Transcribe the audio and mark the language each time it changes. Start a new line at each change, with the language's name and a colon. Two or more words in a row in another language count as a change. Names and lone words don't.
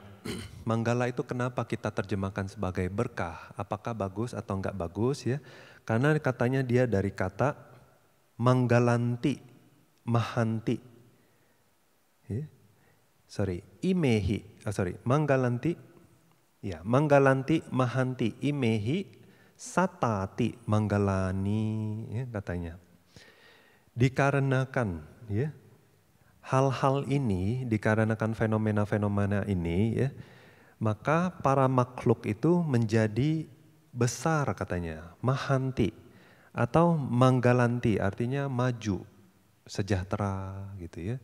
Indonesian: Manggala itu kenapa kita terjemahkan sebagai berkah? Apakah bagus atau enggak bagus ya? Karena katanya dia dari kata
Pali: manggalanti, mahanti. Ya. Manggalanti, ya manggalanti, mahanti, imehi, satati, manggalani,
Indonesian: ya, katanya. Dikarenakan ya hal-hal ini, dikarenakan fenomena-fenomena ini ya, maka para makhluk itu menjadi besar katanya, mahanti atau manggalanti artinya maju, sejahtera gitu ya.